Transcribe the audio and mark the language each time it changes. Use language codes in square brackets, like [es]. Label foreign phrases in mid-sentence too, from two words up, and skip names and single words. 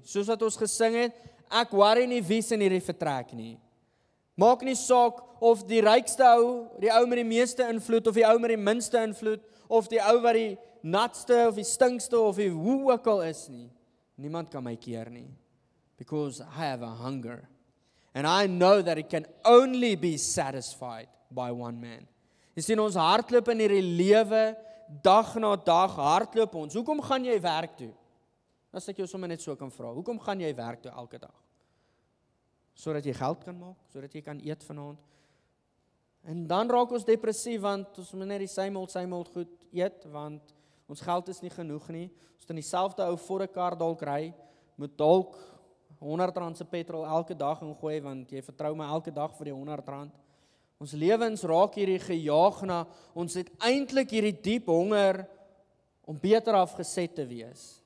[af] Soos wat ons gesing het, ek worry nie wie's in hierdie vertrek nie. Maak nie saak of die rykste ou, die ou met die meeste invloed, of die ou met die minste invloed, of die ou wat die natste, of die stinkste, of die hoe ook al is nie. Niemand kan my keer nie. [en] Because I have a hunger. And I know that it can only be satisfied by one man. [af] Jy sien, ons hardloop in hierdie lewe, dag na dag hardloop ons. Hoekom gaan jy werk toe? As ek jou sommer net so kan vra, hoekom gaan jy werk toe elke dag? Sodat jy geld kan maak, sodat jy kan eet vanaand. En dan raak ons depressief, want ons moet net die [en] same old [af] goed eet, want ons geld is nie genoeg nie. Ons het in dieselfde ou voddenkar dalk ry, moet dalk R100 se petrol elke dag ingooi, want jy vertrou my elke dag vir die R100. Ons lewens raak hierdie gejaag na, ons het eintlik hierdie diep honger om beter afgeset te wees.